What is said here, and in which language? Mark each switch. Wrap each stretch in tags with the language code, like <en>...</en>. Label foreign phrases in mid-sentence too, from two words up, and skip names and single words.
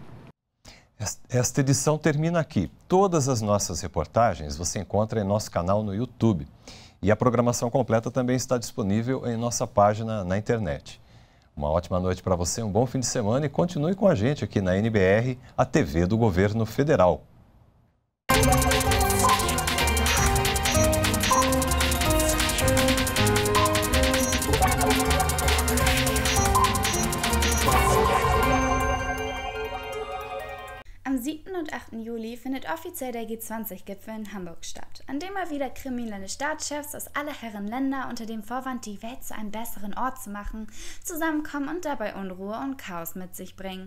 <pt>Esta edição termina aqui. Todas as nossas reportagens você encontra em nosso canal no YouTube. E a programação completa também está disponível em nossa página na internet. Uma ótima noite para você, um bom fim de semana e continue com a gente aqui na NBR, a TV do Governo Federal.</pt> <de>Am 7. und 8. Juli findet offiziell der G20-Gipfel in Hamburg statt, an dem mal wieder kriminelle Staatschefs aus aller Herren Länder unter dem Vorwand, die Welt zu einem besseren Ort zu machen, zusammenkommen und dabei Unruhe und Chaos mit sich bringen.</de>